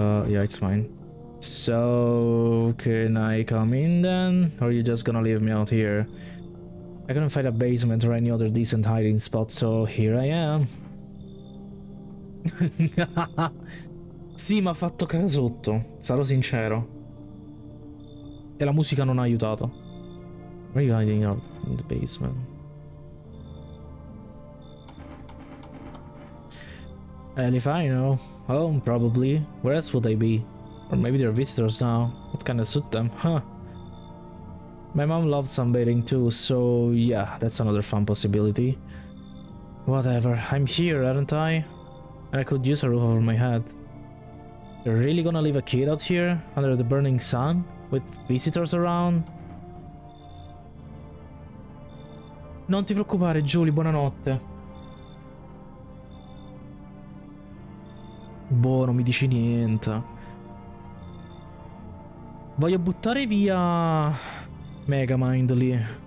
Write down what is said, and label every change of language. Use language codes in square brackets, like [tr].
[en] Yeah, it's mine. So, can I come in then? Or are you just gonna leave me out here? I couldn't find a basement or any other decent hiding spot, so here I am. [it] Sì, mi ha fatto casotto, sarò sincero. E la musica non ha aiutato. [en] Where are you hiding out in the basement? Hell if I know. Home, probably. Where else would they be? Or maybe they're visitors now. What kind of suit them? Huh. My mom loves sunbathing too, so yeah, that's another fun possibility. Whatever, I'm here, aren't I? And I could use a roof over my head. You're really gonna leave a kid out here, under the burning sun, with visitors around? [it] Non ti preoccupare, Julie, buonanotte. Boh, non mi dici niente. Voglio buttare via Megamind lì.